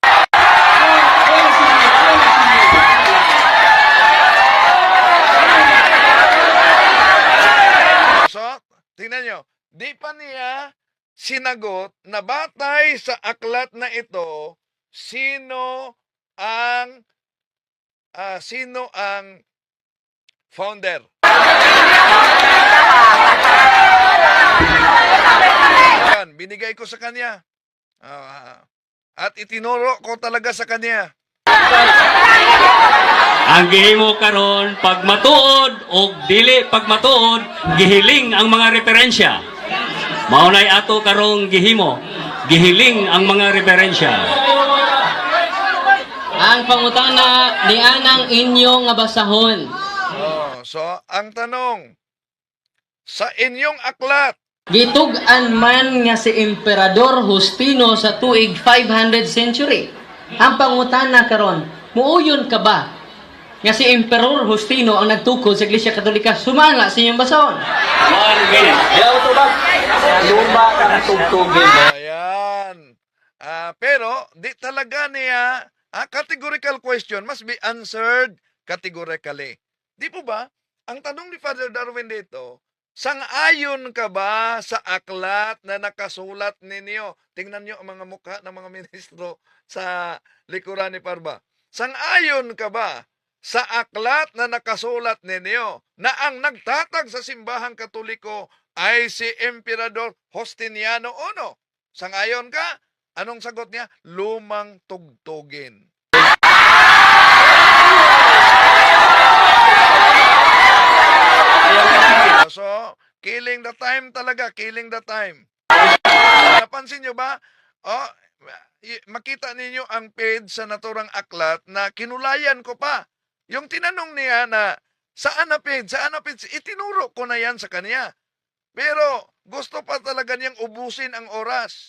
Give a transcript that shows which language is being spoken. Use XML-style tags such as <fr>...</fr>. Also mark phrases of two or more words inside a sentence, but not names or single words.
<tl>So, tingnan nyo, di pa niya sinagot na batay sa aklat na ito, sino ang founder. Yan, binigay ko sa kanya. At itinuro ko talaga sa kanya.</tl> <ceb>Ang gihimo karon pag matuod o dili pag matuod, gihiling ang mga referensya. Maunay ato karong gihimo, gihiling ang mga referensya. Ang pangutana ni anang inyo nga basahon.</ceb> <tl>So, ang tanong, sa inyong aklat,</tl> <ceb>Gitug-an man nga si Emperador Justino sa tuig 500 century. Ang pangutana karon, muuyon ka ba nga si Emperor Justino ang nagtukod sa Iglesia Katolika? Sumala sa inyong basahon.</ceb> <en>1 minute.</en> <tl>Ayaw ito ba? Luma kang tugtugin. ayan. Pero, di talaga niya,</tl> <en>categorical question must be answered categorically.</en> <tl>Di po ba? Ang tanong ni Father Darwin dito, sang-ayon ka ba sa aklat na nakasulat ninyo? Tingnan nyo ang mga mukha ng mga ministro sa likuran ni Parba. Sang-ayon ka ba sa aklat na nakasulat ninyo na ang nagtatag sa simbahang katoliko ay si Emperador Justiniano I. Sangayon ka? Anong sagot niya? Lumang tugtugin.</tl> <en>So, killing the time talaga, killing the time.</en> <tl>Napansin nyo ba? Oh, makita ninyo ang page sa naturang aklat na kinulayan ko pa. Yung tinanong niya na, saan na page? Saan na page? Itinuro ko na yan sa kanya. Pero gusto pa talaga niyang ubusin ang oras.</tl>